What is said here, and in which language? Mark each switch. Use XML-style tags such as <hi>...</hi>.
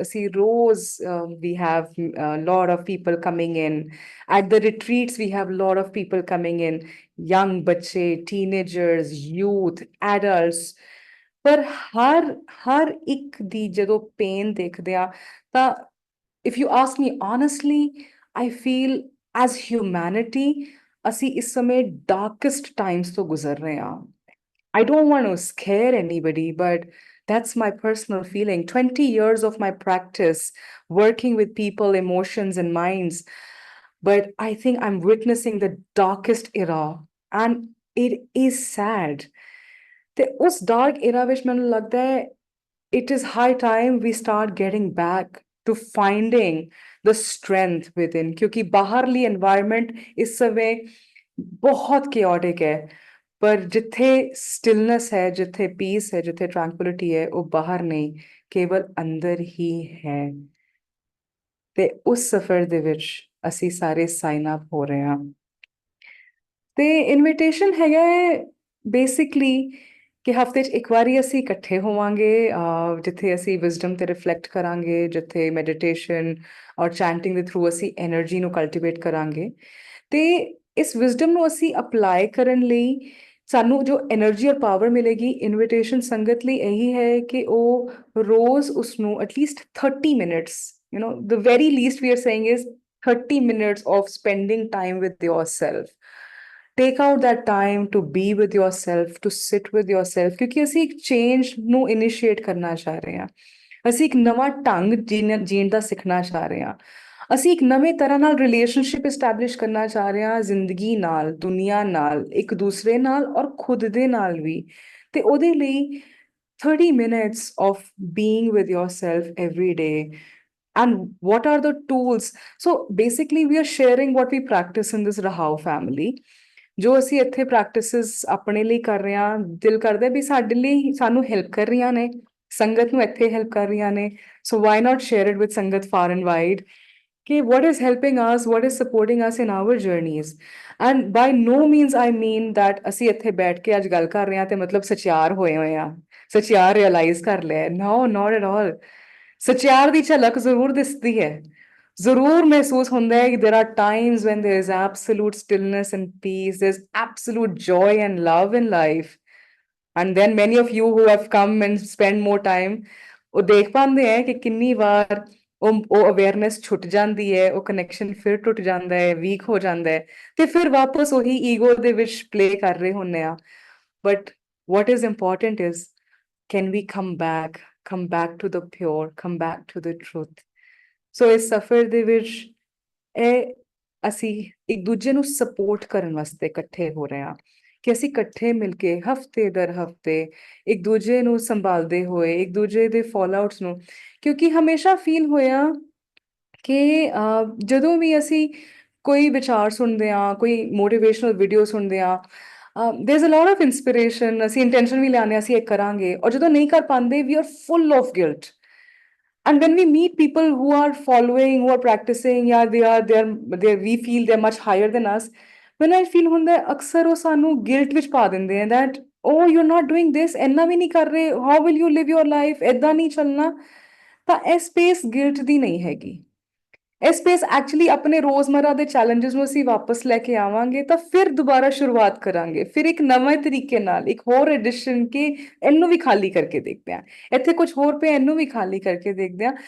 <pa>ਅਸੀਂ ਰੋਜ਼</pa> <en>We have lot of people coming in at the retreats, we have lot of people coming in, young ਬੱਚੇ, teenagers, youth, adults.</en> <pa>ਪਰ ਹਰ ਹਰ ਇੱਕ ਦੀ ਜਦੋਂ pain ਦੇਖਦੇ ਆ ਤਾਂ</pa> <en>if you ask me honestly, I feel as humanity</en> <pa>ਅਸੀਂ ਇਸ ਸਮੇਂ ਡਾਰਕੈਸਟ ਟਾਈਮਸ ਤੋਂ ਗੁਜ਼ਰ ਰਹੇ ਹਾਂ।</pa> <en>I don't want to scare anybody, but that's my personal feeling. 20 years of my practice working with people, emotions, and minds. But I think I'm witnessing the darkest era, and it is sad.</en> <pa>ਤੇ ਉਸ dark era ਵਿੱਚ ਮੈਨੂੰ ਲੱਗਦਾ ਹੈ</pa> <en>it is high time we start getting back to finding the strength within,</en> <pa>ਕਿਉਂਕਿ ਬਾਹਰਲੀ environment ਇਸ ਸਮੇਂ ਬਹੁਤ chaotic ਹੈ, ਪਰ ਜਿੱਥੇ stillness ਹੈ, ਜਿੱਥੇ peace ਹੈ, ਜਿੱਥੇ tranquility ਹੈ, ਉਹ ਬਾਹਰ ਨਹੀਂ, ਕੇਵਲ ਅੰਦਰ ਹੀ ਹੈ। ਤੇ ਉਸ ਸਫ਼ਰ ਦੇ ਵਿੱਚ ਅਸੀਂ ਸਾਰੇ ਸਾਈਨ ਅਪ ਹੋ ਰਹੇ ਹਾਂ। ਤੇ ਇਨਵੀਟੇਸ਼ਨ ਹੈਗਾ ਹੈ ਬੇਸਿਕਲੀ ਕਿ ਹਫ਼ਤੇ 'ਚ ਇੱਕ ਵਾਰੀ ਅਸੀਂ ਇਕੱਠੇ ਹੋਵਾਂਗੇ, ਜਿੱਥੇ ਅਸੀਂ ਵਿਜ਼ਡਮ ਤੇ ਰਿਫਲੈਕਟ ਕਰਾਂਗੇ, ਜਿੱਥੇ ਮੈਡੀਟੇਸ਼ਨ ਔਰ ਚੈਂਟਿੰਗ ਦੇ ਥਰੂ ਅਸੀਂ એનર્ਜੀ ਨੂੰ ਕਲਟੀਵੇਟ ਕਰਾਂਗੇ। ਤੇ ਇਸ ਵਿਜ਼ਡਮ ਨੂੰ ਅਸੀਂ ਅਪਲਾਈ ਕਰਨ ਲਈ ਸਾਨੂੰ ਜੋ એનર્ਜੀ ਔਰ ਪਾਵਰ ਮਿਲੇਗੀ, ਇਨਵੀਟੇਸ਼ਨ ਸੰਗਤ ਲਈ ਇਹੀ ਹੈ ਕਿ ਉਹ ਰੋਜ਼ ਉਸਨੂੰ at least 30 minutes,</pa> <en>You know the very least we are saying is 30 minutes of spending time with yourself. Take out that time to be with yourself, to sit with yourself,</en> <pa>ਕਿਉਂਕਿ ਅਸੀਂ ਇੱਕ ਚੇਂਜ ਨੂੰ ਇਨੀਸ਼ੀਏਟ ਕਰਨਾ ਚਾਹ ਰਹੇ ਹਾਂ। ਅਸੀਂ ਇੱਕ ਨਵਾਂ ਢੰਗ ਜੀਣ ਦਾ ਸਿੱਖਣਾ ਚਾਹ ਰਹੇ ਹਾਂ। ਅਸੀਂ ਇੱਕ ਨਵੇਂ ਤਰ੍ਹਾਂ ਨਾਲ ਰਿਲੇਸ਼ਨਸ਼ਿਪ ਇਸਟੈਬਲਿਸ਼ ਕਰਨਾ ਚਾਹ ਰਹੇ ਹਾਂ, ਜ਼ਿੰਦਗੀ ਨਾਲ, ਦੁਨੀਆ ਨਾਲ, ਇੱਕ ਦੂਸਰੇ ਨਾਲ ਔਰ ਖੁਦ ਦੇ ਨਾਲ ਵੀ। ਤੇ ਉਹਦੇ ਲਈ</pa> <en>30 minutes of being with yourself every day. And what are the tools? So basically, we are sharing what we practice in this Rahao family.</en> <pa>ਜੋ ਅਸੀਂ ਇੱਥੇ ਪ੍ਰੈਕਟਿਸਿਸ ਆਪਣੇ ਲਈ ਕਰ ਰਹੇ ਹਾਂ, ਦਿਲ ਕਰਦਾ ਵੀ ਸਾਡੇ ਲਈ, ਸਾਨੂੰ ਹੈਲਪ ਕਰ ਰਹੀਆਂ ਨੇ, ਸੰਗਤ ਨੂੰ ਇੱਥੇ ਹੈਲਪ ਕਰ ਰਹੀਆਂ ਨੇ।</pa> <en>So why not share it with sangat far and wide ਕਿ what is helping us, what is supporting us in our journeys. And by no means I mean that</en> <pa>ਅਸੀਂ ਇੱਥੇ ਬੈਠ ਕੇ ਅੱਜ ਗੱਲ ਕਰ ਰਹੇ ਹਾਂ ਤੇ ਮਤਲਬ ਸਚਿਆਰ ਹੋਏ ਹੋਏ ਆ, ਸਚਿਆਰ ਰਿਅਲਾਈਜ਼ ਕਰ ਲਿਆ।</pa> <en>No, not at all.</en> <pa>ਸਚਿਆਰ ਦੀ ਝਲਕ ਜ਼ਰੂਰ ਦਿਸਦੀ ਹੈ, ਜ਼ਰੂਰ ਮਹਿਸੂਸ ਹੁੰਦਾ ਹੈ ਕਿ</pa> <en>there are times when there is absolute stillness and peace, there's absolute joy and love in life. And then many of you who have come and spend more time,</en> <pa>ਉਹ ਦੇਖ ਪਾਉਂਦੇ ਹੈ ਕਿ ਕਿੰਨੀ ਵਾਰ ਉਹ ਅਵੇਅਰਨੈਸ ਛੁੱਟ ਜਾਂਦੀ ਹੈ, ਉਹ ਕਨੈਕਸ਼ਨ ਫਿਰ ਟੁੱਟ ਜਾਂਦਾ ਹੈ, ਵੀਕ ਹੋ ਜਾਂਦਾ ਹੈ, ਤੇ ਫਿਰ ਵਾਪਸ ਉਹੀ ਈਗੋ ਦੇ ਵਿੱਚ ਪਲੇ ਕਰ ਰਹੇ ਹੁੰਦੇ ਆ।</pa> <en>But what is important is, can we come back to the pure, come back to the truth.</en> <pa>ਸੋ ਇਸ ਸਫ਼ਰ ਦੇ ਵਿੱਚ ਇਹ ਅਸੀਂ ਇੱਕ ਦੂਜੇ ਨੂੰ ਸਪੋਰਟ ਕਰਨ ਵਾਸਤੇ ਇਕੱਠੇ ਹੋ ਰਹੇ ਹਾਂ ਕਿ ਅਸੀਂ ਇਕੱਠੇ ਮਿਲ ਕੇ ਹਫ਼ਤੇ ਦਰ ਹਫ਼ਤੇ ਇੱਕ ਦੂਜੇ ਨੂੰ ਸੰਭਾਲਦੇ ਹੋਏ, ਇੱਕ ਦੂਜੇ ਦੇ ਫਾਲਆਊਟਸ ਨੂੰ, ਕਿਉਂਕਿ ਹਮੇਸ਼ਾ ਫੀਲ ਹੋਇਆ ਕਿ ਜਦੋਂ ਵੀ ਅਸੀਂ ਕੋਈ ਵਿਚਾਰ ਸੁਣਦੇ ਆ, ਕੋਈ ਮੋਟੀਵੇਸ਼ਨਲ ਵੀਡੀਓ ਸੁਣਦੇ ਆ,</pa> <en>there is a lot of inspiration,</en> <pa>ਅਸੀਂ ਇੰਟੈਂਸ਼ਨ ਵੀ ਲਿਆਉਂਦੇ ਹਾਂ ਅਸੀਂ ਇਹ ਕਰਾਂਗੇ, ਔਰ ਜਦੋਂ ਨਹੀਂ ਕਰ ਪਾਉਂਦੇ</pa> <en>We are full of guilt. And when we meet people who are following, who are practicing, yeah, we feel they're much higher than us. When I feel</en> <pa>ਹੁੰਦਾ ਹੈ, ਅਕਸਰ ਉਹ ਸਾਨੂੰ guilt ਵਿੱਚ ਪਾ ਦਿੰਦੇ ਆ</pa> <en>that, oh, you're not doing this,</en> <pa>ਇੰਨਾ ਵੀ ਨਹੀਂ ਕਰ ਰਹੇ,</pa> <en>how will you live your life,</en> <pa>ਏਦਾਂ ਨਹੀਂ ਚੱਲਣਾ। ਤਾਂ ਇਹ ਸਪੇਸ ਗਿਲਟ ਦੀ ਨਹੀਂ ਹੈਗੀ। ਇਹ ਸਪੇਸ ਐਕਚੁਅਲੀ ਆਪਣੇ ਰੋਜ਼ਮਰਰਾ ਦੇ ਚੈਲੰਜਸ ਨੂੰ ਅਸੀਂ ਵਾਪਸ ਲੈ ਕੇ ਆਵਾਂਗੇ ਤਾਂ ਫਿਰ ਦੁਬਾਰਾ ਸ਼ੁਰੂਆਤ ਕਰਾਂਗੇ, ਫਿਰ ਇੱਕ ਨਵੇਂ ਤਰੀਕੇ ਨਾਲ, ਇੱਕ ਹੋਰ ਐਡੀਸ਼ਨ ਕਿ ਇਹਨੂੰ ਵੀ ਖਾਲੀ ਕਰਕੇ ਦੇਖਦੇ ਹਾਂ, ਇੱਥੇ ਕੁਝ ਹੋਰ ਪਿਆ ਇਹਨੂੰ ਵੀ ਖਾਲੀ ਕਰਕੇ ਦੇਖਦੇ ਹਾਂ।</pa>